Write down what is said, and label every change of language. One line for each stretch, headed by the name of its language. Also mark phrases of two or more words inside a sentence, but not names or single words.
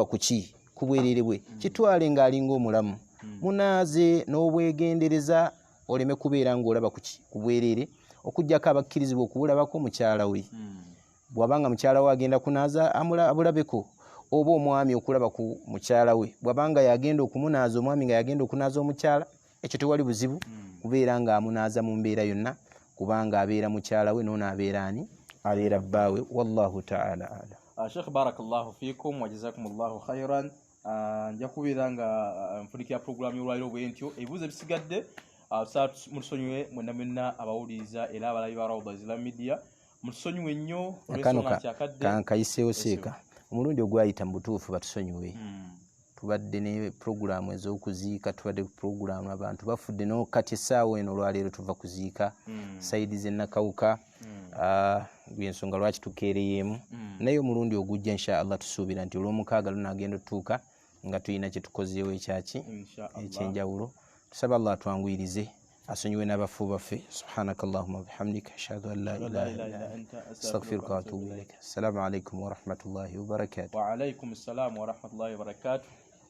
Ganda: kuki ku bwereere bwe kitwale ng'alinga omulamu munaaze n'obwegendereza oleme kubeera ng'olaba kuki ku bwereere okuggyako abakkirizibwa okubulabako mukyala we bw'abanga mukyala we agenda kunaaza abulabeko oba omwami okulaba ku mukyala we bw'abanga yagenda okumunaaza omwami nga yagenda okunaaza omukyala ekyo tewali buzibu kubeera ng'amunaaza mu mbeera yonna kubanga abeera mukyala we n'ono abeera ani abeera bbaawe
Arabic: والله تعالى أعلم. شيخ بارك الله فيكم وجزاكم الله خيرا.
Ganda: Nja kubeera nga nfunikira program y'olwaliro bwentyo ebibuuzo ebisigadde mutusonyiwe mwenna mwenna abawuliriza era abalabi ba Rawda Islam Media mutusonyiwe nnyo olw'ensonga nti akadde kankayiseewo seeka omulundi ogwayita mu butuufu batusonyiwe tubadde ne programu ez'okuziika, tubadde ku programu abantu bafudde no kati essaawa eno olwaleero tuva kuziika Saidi Zenakawuka lw'ensonga lwaki tukeereyeemu naye omulundi ogujja
Arabic: إن شاء الله
Ganda: tusuubira nti olw'omukaaga lunaagenda otutuuka nga tulina kye tukozeewo ekyaki ekyenjawulo. Tusaba Allah atwanguyirize asonyiwe n'abafu baffe.
Arabic: سبحانك اللهم وبحمدك أشهد أن لا إله إلا أنت أستغفرك وأتوب إليك. السلام عليكم ورحمة الله وبركاته. وعليكم السلام ورحمة الله وبركاته.